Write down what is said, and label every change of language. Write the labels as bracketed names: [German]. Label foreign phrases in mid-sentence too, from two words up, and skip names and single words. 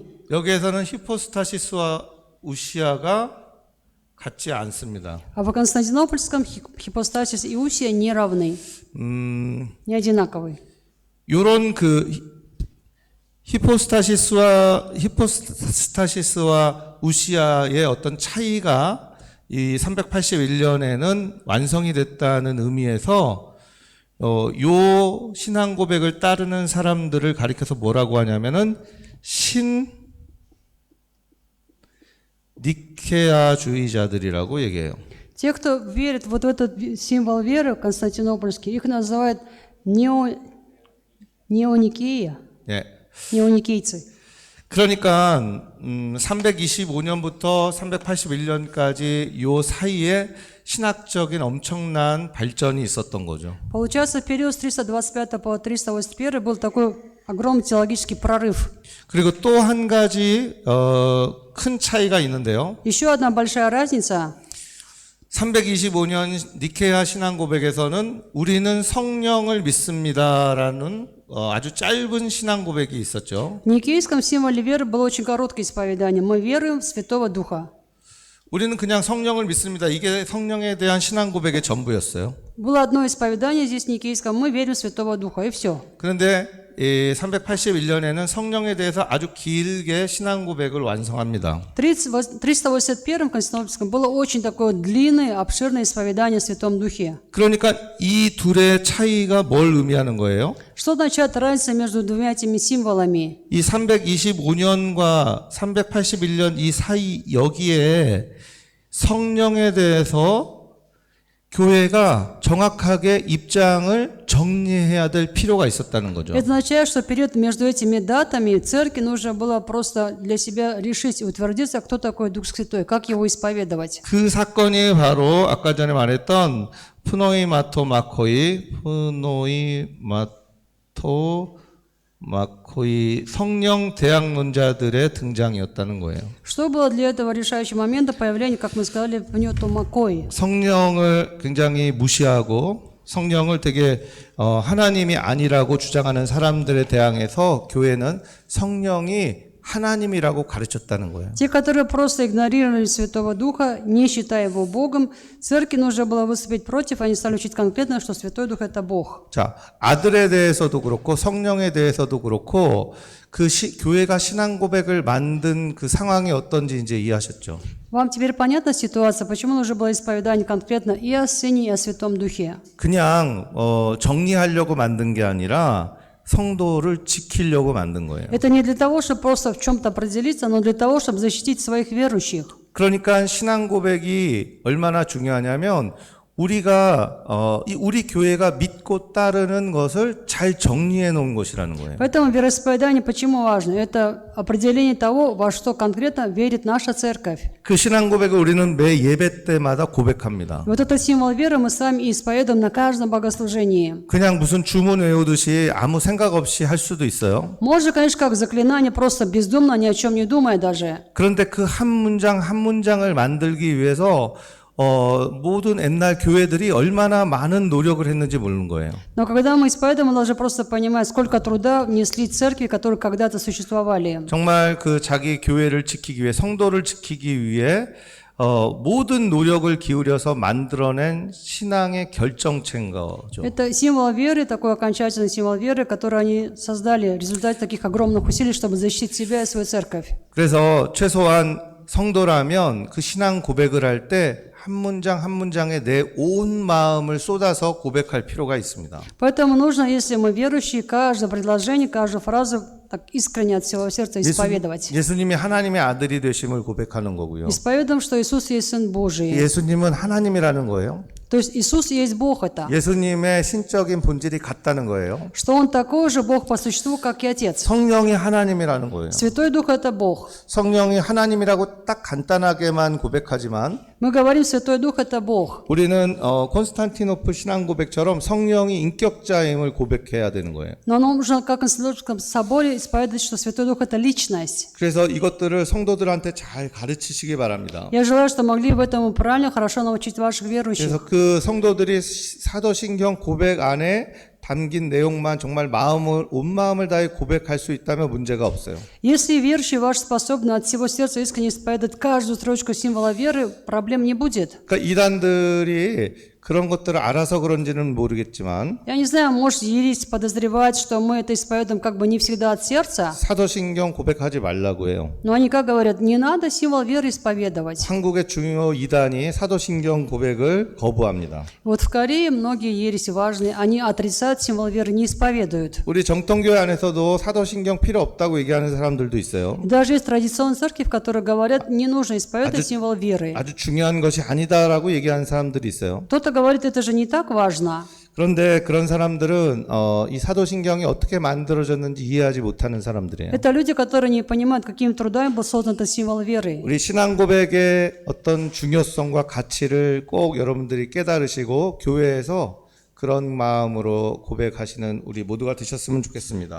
[Korean] 여기에서는 휘포스타시스와 우시아가 같지 않습니다. [Russian] А в Константинопольском хипостасис и усия не равны. Не одинаковые. [Korean] 요런 그 히포스타시스와 우시아의 어떤 차이가 이 381년에는 완성이 됐다는 의미에서 요 신앙 고백을 따르는 사람들을 가리켜서 뭐라고 하냐면은 니케아주의자들이라고 얘기해요. [Russian] Те, кто верит вот в этот символ веры константинопольский, их называют неоникея, [Korean] 예. [Russian] неоникейцы. [Korean] 그러니까 325년부터 381년까지 요 사이에 신학적인 엄청난 발전이 있었던 거죠. [Russian] Получается, в период с 325 по 381 был такой огромный теологический прорыв. [Korean] 그리고 또 한 가지 큰 차이가 있는데요. [Russian] Еще одна большая разница. [Korean] 325년 니케아 신앙 고백에서는 우리는 성령을 믿습니다라는 아주 짧은 신앙 고백이 있었죠. [Russian] В никейском символе веры было очень короткое исповедание. Мы веруем в Святого Духа. [Korean] 우리는 그냥 성령을 믿습니다. 이게 성령에 대한 신앙 고백의 전부였어요. [Russian] Было одно исповедание здесь в никейском. Мы верим в Святого Духа, и все. [Korean] 그런데 381년에는 성령에 대해서 아주 길게 신앙 고백을 완성합니다. [Russian] В 381 Константинопольском было очень такое длинное, обширное исповедание в Святом Духе. [Korean] 그러니까 이 둘의 차이가 뭘 의미하는 거예요? [Russian] Что означает разница между двумя этими символами? [Korean] 이 325년과 381년 이 사이 여기에 성령에 대해서 교회가 정확하게 입장을 정리해야 될 필요가 있었다는 거죠. [Russian] Это означает, что перед между этими датами церкви нужно было просто для себя решить и утвердиться, кто такой Дух Святой, как его исповедовать. [Korean] 그 사건이 바로 아까 전에 말했던 푸노이마토 마코이 성령 대학론자들의 등장이었다는 거예요. [Russian] Что было для этого решающего момента появления, как мы сказали, пневтомакои? [Korean] 성령을 굉장히 무시하고 성령을 되게 하나님이 아니라고 주장하는 사람들에 대항해서 교회는 성령이 하나님이라고 가르쳤다는 거예요. [Russian] Те, которые просто игнорировали Святого Духа, не считая его Богом, церкви нужно было выступить против, они стали учить конкретно, что Святой Дух – это Бог. [Korean] 자, 아들에 대해서도 그렇고 성령에 대해서도 그렇고 교회가 신앙 고백을 만든 그 상황이 어떤지 이제 이해하셨죠? [Russian] Вам теперь понятна ситуация, почему нужно было исповедание конкретно и о Сыне, и о Святом Духе? [Korean] 그냥 정리하려고 만든 게 아니라 성도를 지키려고 만든 거예요. [Russian] Это не для того, чтобы просто в чем-то определиться, но для того, чтобы защитить своих верующих. [Korean] 그러니까 신앙 고백이 얼마나 중요하냐면 우리가 우리 교회가 믿고 따르는 것을 잘 정리해 놓은 것이라는 거예요. [Russian] Поэтому вероисповедание почему важно? Это определение того, во что конкретно верит наша церковь. [Korean] 그 신앙 고백을 우리는 매 예배 때마다 고백합니다. [Russian] Вот этот символ веры мы с вами исповедуем на каждом богослужении. [Korean] 그냥 무슨 주문 외우듯이 아무 생각 없이 할 수도 있어요. [Russian] Можно, конечно, как заклинание, просто бездумно, ни о чем не думая даже. [Korean] 그런데 그 한 문장 한 문장을 만들기 위해서 모든 옛날 교회들이 얼마나 많은 노력을 했는지 모르는 거예요. [Russian] Но когда мы исповедуем, мы должны просто понимать, сколько труда внесли церкви, которые когда-то существовали. [Korean] 정말 그 자기 교회를 지키기 위해 성도를 지키기 위해 모든 노력을 기울여서 만들어낸 신앙의 결정체인 거죠. [Russian] Это символ веры, такой окончательный символ веры, который они создали в результате таких огромных усилий, чтобы защитить себя и свою церковь. [Korean] 그래서 최소한 성도라면 그 신앙 고백을 할 때 한 문장 한 문장에 내 온 마음을 쏟아서 고백할 필요가 있습니다. [Russian] Поэтому нужно, если мы верующие, каждое предложение, каждую фразу так искренне от всего сердца исповедовать. [Korean] 예수님이 하나님의 아들이 되심을 고백하는 거고요. [Russian] Исповедуем, что Иисус есть Сын Божий. [Korean] 예수님은 하나님이라는 거예요. [Russian] То есть Иисус есть Бог это. [Korean] 예수님의 신적인 본질이 같다는 거예요. [Russian] Что Он такой же Бог по существу, как и Отец. [Korean] 성령이 하나님이라는 거예요. [Russian] Святой Дух это Бог. [Korean] 성령이 하나님이라고 딱 간단하게만 고백하지만 [Russian] Мы говорим, Святой Дух это Бог. [Korean] 우리는 콘스탄티노플 신앙 고백처럼 성령이 인격자임을 고백해야 되는 거예요. [Russian] Но нам нужно, как в Константинопольском соборе, исповедовать, что Святой Дух это личность. [Korean] 그래서 이것들을 성도들한테 잘 가르치시기 바랍니다. [Russian] Я желаю, что могли в этом правильно, хорошо научить ваших верующих. [Korean] 그래서 그 성도들이 사도신경 고백 안에 담긴 내용만 정말 온 마음을 다해 고백할 수 있다면 문제가 없어요. [Russian] Если верующие ваши способны от всего сердца искренне исповедать каждую строчку символа веры, проблем не будет. [Korean] 그러니까 이단들이 그런 것들을 알아서 그런지는 모르겠지만 [Russian] Я не знаю, может, ересь подозревать, что мы это исповедуем как бы не всегда от сердца, [Korean] 사도신경 고백하지 말라고 해요. [Russian] но они как говорят, не надо символ веры исповедовать. [Korean] 한국의 중요 이단이 사도신경 고백을 거부합니다. [Russian] Вот в Корее многие ереси важные, они отрицают символ веры, не исповедуют. [Korean] 우리 정통교회 안에서도 사도신경 필요 없다고 얘기하는 사람들도 있어요. [Russian] Даже есть традиционные церкви, в которых говорят, не нужно исповедовать символ веры. [Korean] 아주 중요한 것이 아니다라고 얘기하는 사람들이 있어요. [Russian] Кто-то говорит, это же не так важно. [Korean] 그런데 그런 사람들은 이 사도신경이 어떻게 만들어졌는지 이해하지 못하는 사람들이에요. [Russian] Это люди, которые не понимают, каким трудом был создан этот символ веры. [Korean] 우리 신앙 고백의 어떤 중요성과 가치를 꼭 여러분들이 깨달으시고 교회에서 그런 마음으로 고백하시는 우리 모두가 되셨으면 좋겠습니다.